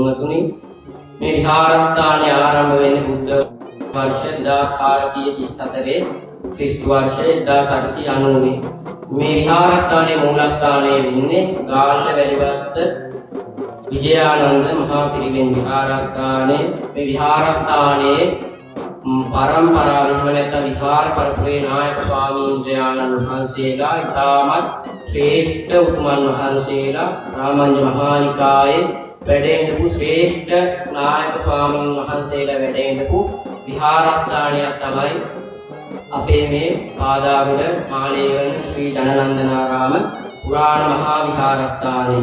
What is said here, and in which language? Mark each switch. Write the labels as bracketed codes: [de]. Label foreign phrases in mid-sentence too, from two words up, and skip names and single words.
[si] පින්වතුනි මේ විහාරස්ථානයේ ආරම්භ වෙන්නේ බුද්ධ वर्ष 1434 ක්‍රිස්තු वर्ष 1890 මේ විහාරස්ථානයේ මූලස්ථානයේ වෙන්නේ ගාල්ල වැලිවත්ත විජයානන්ද මහා පිරිවෙන් විහාරස්ථානයේ මේ විහාරස්ථානයේ පරම්පරා විහාර පරපුරේ නායක ස්වාමී वහන්සේලා ඉතාමත් ශ්‍රේෂ්ඨ උතුමන් වහන්සේලා රාමඤ්ඤ මහානිකායේ වැඩ ඉඳපු ශ්‍රේෂ්ඨ නායක ස්වාමීන් වහන්සේලා වැඩ ඉඳපු විහාරස්ථානයක් තමයි අපේ මේ පාදාගොඩ මාලේවන ශ්‍රී ජනනන්දනාරාම පුරාණ මහා විහාරස්ථානය.